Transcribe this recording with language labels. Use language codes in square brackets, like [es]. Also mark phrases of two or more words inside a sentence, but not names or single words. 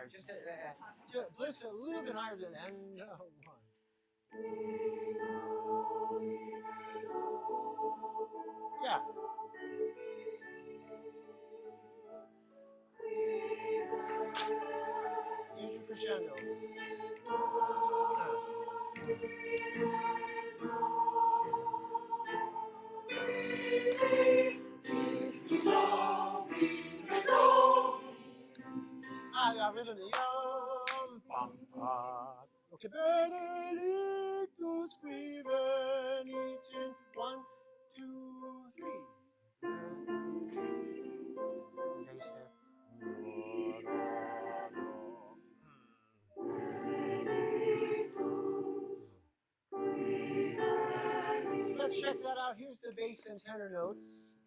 [en] Just bliss a little bit higher than that. And 1. Yeah. Use your crescendo. La rhythm. Yum, bum, okay. [la] Benedictus qui venit. [en] 1, 2, 3. Bass there. Let's check that out. Here's the bass and tenor notes.